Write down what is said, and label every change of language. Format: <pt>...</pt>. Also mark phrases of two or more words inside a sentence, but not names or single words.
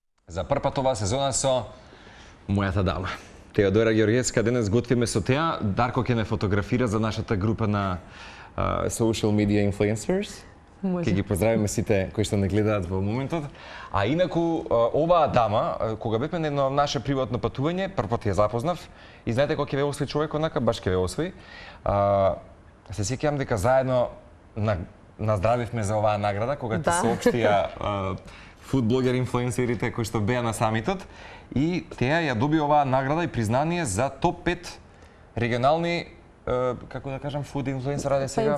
<mk>За прв пат оваа сезона со мојата дама. Теодора Ѓорѓевска, денес готвиме со теа. Дарко ќе ме фотографира за нашата група на</mk> <en>social media influencers.</en> <mk>Ќе ги поздравиме сите кои што не гледаат во моментот. А инаку, оваа дама, кога бевме на едно наше приватно патување, прв пат ја запознав и знаете кога ќе ве освои човек, онака баш ќе ве освои. Се сеќавам дека заедно наздравивме за оваа награда, кога ти соопштија фудблогер инфлуенсерите кои што беа на самитот и теа ја доби оваа награда и признание за топ 5 регионални како да кажам</mk> <en>food influencers</en> <mk>сега</mk>